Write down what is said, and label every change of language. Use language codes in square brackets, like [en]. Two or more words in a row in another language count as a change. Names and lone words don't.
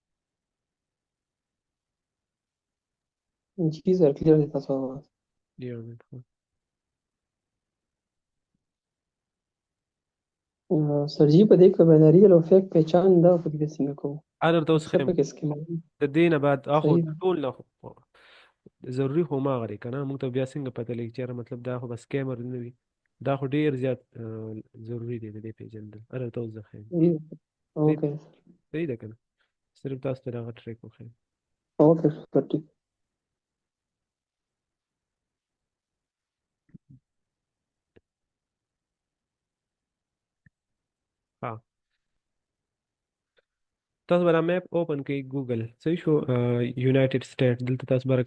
[hi] जी सर क्लियर है तस्वीर आवाज [ps] یو منټ خو. सर जी په دې خبرداري او فیک پہچان دا په دې څنګه کوو درته اوس څه ښیم په کې سکیم د دې نه بعد اخو صحیح ده ټول نه ضروري خو ما غري کنه موږ ته بیا څنګه پته لګي چې یاره مطلب دا خو بس کیمر نه وي دا خو ډیر زیات ضروری دی د دې پیژندل درته اوس زه ښیم صحیح ده اوکے صحیح ده کنه صرف تاسو ته دغه ټریک وښیم [hi] اوکے सर ठीक [ps] ها تاسو به دا میپ اوپن کړئ ګوګل صحیح شو یونایټډ سټیټ دلته تاسو به